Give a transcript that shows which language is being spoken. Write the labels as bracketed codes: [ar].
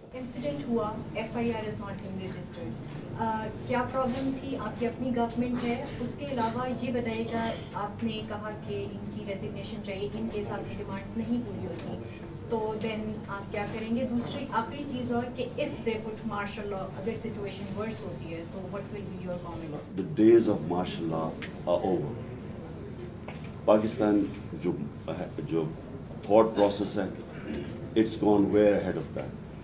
[ur] Incident ہوا، [en] F I R is not been registered, [ur] کیا problem تھی؟ آپ کی اپنی گورنمنٹ ہے. اس کے علاوہ یہ بتائیے گا، آپ نے کہا کہ ان کی ریزگنیشن چاہیے ان کیس آپ کی ڈیمانڈس نہیں پوری ہوتی، تو دین آپ کیا کریں گے؟ دوسری آخری چیز اور کہ [en] if they put martial law, [ur] اگر سچویشن ورس ہوتی ہے تو [en] What will be your comment? The days of martial law are over. [ur] Pakistan جو تھاٹ پروسیس ہے، [en] It's gone where ahead of that.